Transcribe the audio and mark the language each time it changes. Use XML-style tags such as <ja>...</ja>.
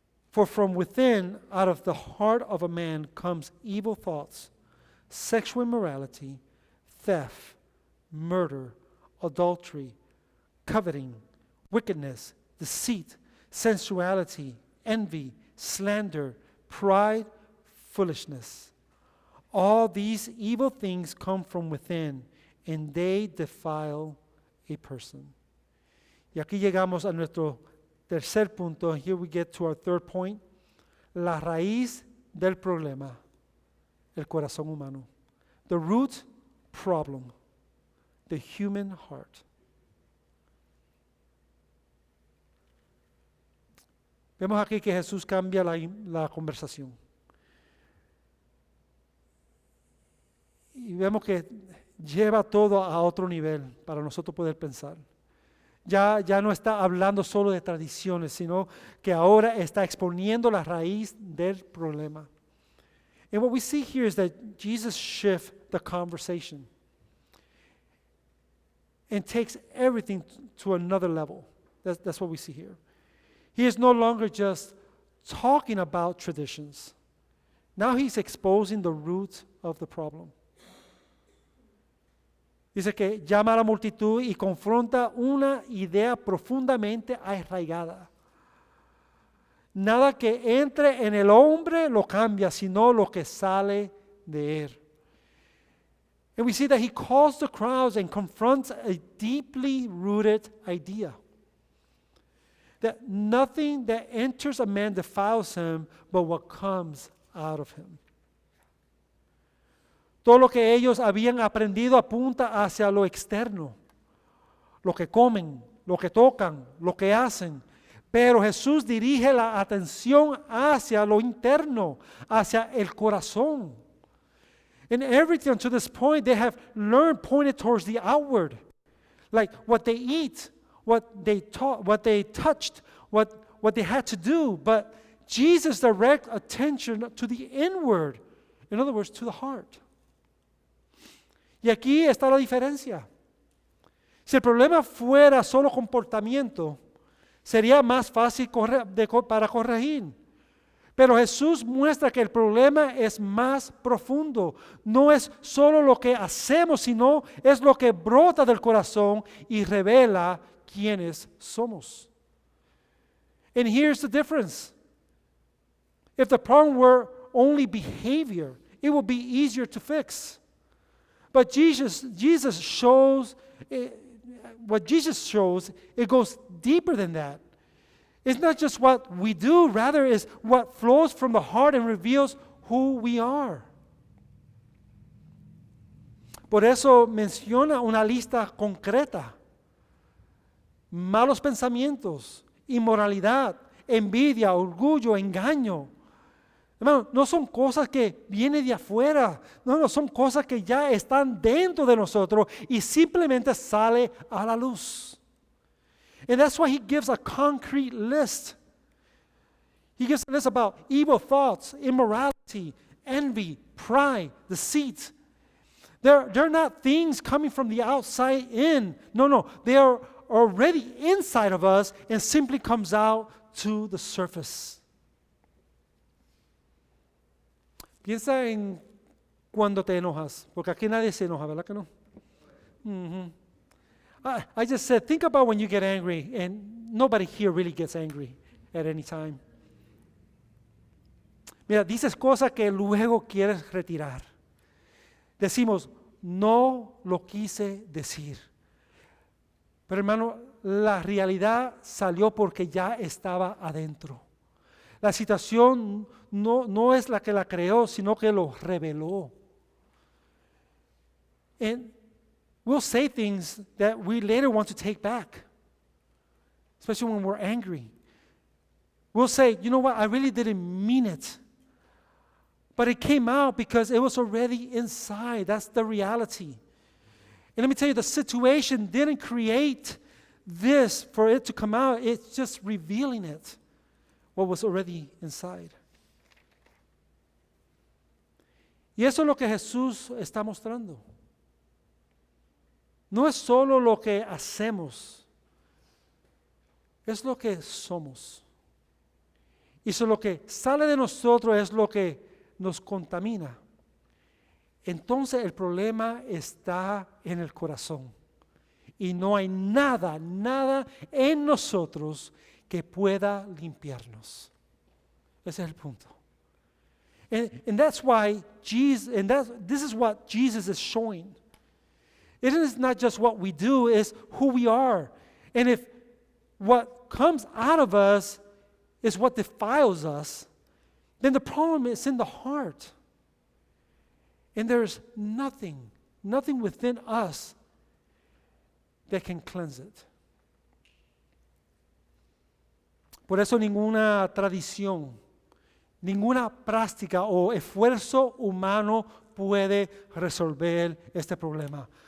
<en>For from within, out of the heart of a man, comes evil thoughts, sexual immorality, theft, murder, adultery, coveting, wickedness, deceit, sensuality, envy, slander, pride, foolishness. All these evil things come from within, and they defile a person.</en> <es>Y aquí llegamos a nuestro tercer punto.</es> <en>Here we get to our third point.</en> <es>La raíz del problema, el corazón humano.</es> <en>The root problem, the human heart.</en> <es>Vemos aquí que Jesús cambia la conversación. Y vemos que lleva todo a otro nivel para nosotros poder pensar. Ya no está hablando solo de tradiciones, sino que ahora está exponiendo la raíz del problema.</es> <en>And what we see here is that Jesus shifts the conversation and takes everything to another level. That's what we see here. He is no longer just talking about traditions. Now he's exposing the root of the problem.</en> <es>Dice que llama a la multitud y confronta una idea profundamente arraigada. Nada que entre en el hombre lo cambia, sino lo que sale de él.</es> <en>And we see that he calls the crowds and confronts a deeply rooted idea. That nothing that enters a man defiles him, but what comes out of him.</en> <es>Todo lo que ellos habían aprendido apunta hacia lo externo, lo que comen, lo que tocan, lo que hacen. Pero Jesús dirige la atención hacia lo interno, hacia el corazón.</es> <en>And everything to this point they have learned pointed towards the outward. Like what they eat, what they taught, what they touched, what they had to do. But Jesus directs attention to the inward. In other words, to the heart.</en> <es>Y aquí está la diferencia. Si el problema fuera solo comportamiento, sería más fácil para corregir. Pero Jesús muestra que el problema es más profundo. No es solo lo que hacemos, sino es lo que brota del corazón y revela quiénes somos.</es> <en>And here's the difference. If the problem were only behavior, it would be easier to fix. But Jesus shows, what Jesus shows, it goes deeper than that. It's not just what we do, rather is what flows from the heart and reveals who we are.</en> <es>Por eso menciona una lista concreta. Malos pensamientos, inmoralidad, envidia, orgullo, engaño. Hermano, no son cosas que vienen de afuera, no, son cosas que ya están dentro de nosotros y simplemente sale a la luz.</es> <en>And that's why he gives a concrete list. He gives a list about evil thoughts, immorality, envy, pride, deceit. They're not things coming from the outside in. No, they are already inside of us and simply comes out to the surface.</en> <es>Piensa en cuando te enojas, porque aquí nadie se enoja, ¿verdad que no? Mm-hmm.</es> <en>I just said, think about when you get angry, and nobody here really gets angry at any time.</en> <es>Mira, dices cosas que luego quieres retirar. Decimos, no lo quise decir. Pero hermano, la realidad salió porque ya estaba adentro. La situación no es la que la creó, sino que lo reveló.</es> <en>And we'll say things that we later want to take back, especially when we're angry. We'll say, you know what, I really didn't mean it. But it came out because it was already inside. That's the reality. And let me tell you, the situation didn't create this for it to come out. It's just revealing it, what was already inside.</en> <es>Y eso es lo que Jesús está mostrando. No es solo lo que hacemos, es lo que somos. Y eso lo que sale de nosotros es lo que nos contamina. Entonces el problema está en el corazón. Y no hay nada en nosotros que pueda limpiarnos. Ese es el punto.</es> <en>And that's why Jesus, this is what Jesus is showing. It is not just what we do, it's who we are. And if what comes out of us is what defiles us, then the problem is in the heart. And there's nothing within us that can cleanse it.</en> <es>Por eso ninguna tradición, ninguna práctica o esfuerzo humano puede resolver este problema.</es>